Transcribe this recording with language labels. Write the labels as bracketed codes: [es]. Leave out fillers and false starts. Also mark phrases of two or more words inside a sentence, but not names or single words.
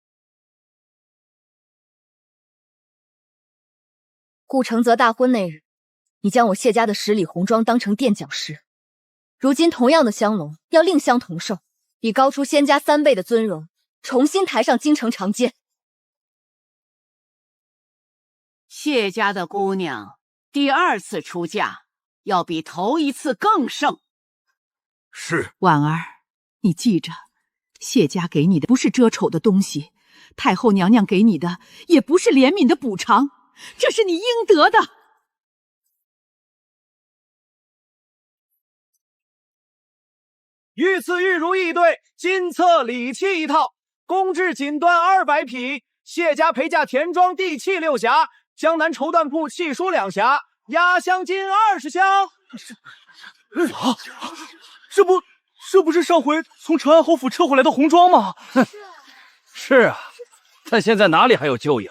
[zh] 顧承泽大婚那日，你将我謝家的10里紅妝當成墊腳石，如今同樣的香籠要另相同售，以高出仙家3倍的尊榮，重新抬上京城長街。謝家的姑娘第2次出嫁，要比頭一次更盛。是。婉兒，你記着，謝家給你的不是遮醜的東西，太后娘娘給你的也不是憐憫的補償，這是你應得的。御賜玉如意对，金册礼器1套，公制锦緞200 匹，謝家陪嫁田莊地契6匣，江南綢緞鋪契書2匣，壓箱金20箱。這不是上回從承安侯府撤回來的紅妝嗎？是啊，但現在哪裡還有舊影？